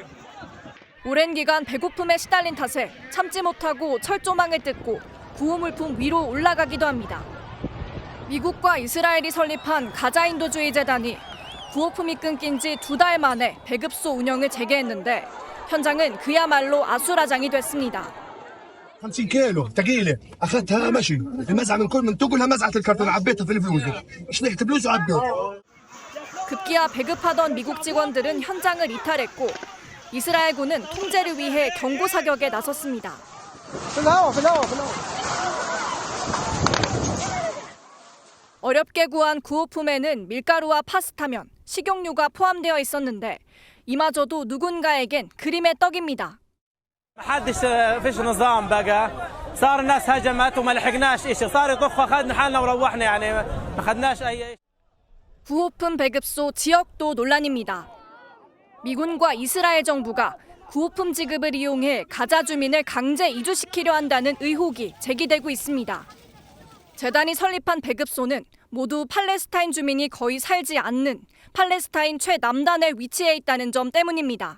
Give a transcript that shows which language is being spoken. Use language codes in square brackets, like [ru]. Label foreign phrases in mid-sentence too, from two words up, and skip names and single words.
[ko] 오랜 기간 배고픔에 시달린 탓에 참지 못하고 철조망을 뜯고 구호물품 위로 올라가기도 합니다. 미국과 이스라엘이 설립한 가자 인도주의 재단이 구호품이 끊긴 지 2달 만에 배급소 운영을 재개했는데 현장은 그야말로 아수라장이 됐습니다. [ar] 50 كيلو ثقيله اخذتها مشي المزعه من كل من تقولها مزعه الكرتون عبيتها في الفلوس شلحت فلوس وعبيت. [ko] 급기야 배급하던 미국 직원들은 현장을 이탈했고 이스라엘군은 통제를 위해 경고 사격에 나섰습니다. 어렵게 구한 구호품에는 밀가루와 파스타면, 식용유가 포함되어 있었는데 이마저도 누군가에겐 그림의 떡입니다. [ar] محدش فيش نظام بقى صار الناس هجمت وما لحقناش شيء صار يطخ اخذنا حالنا وروحنا يعني ما اخذناش اي. [ko] 구호품 배급소 지역도 논란입니다. 미군과 이스라엘 정부가 구호품 지급을 이용해 가자 주민을 강제 이주시키려 한다는 의혹이 제기되고 있습니다. 재단이 설립한 배급소는 모두 팔레스타인 주민이 거의 살지 않는 팔레스타인 최남단에 위치해 있다는 점 때문입니다.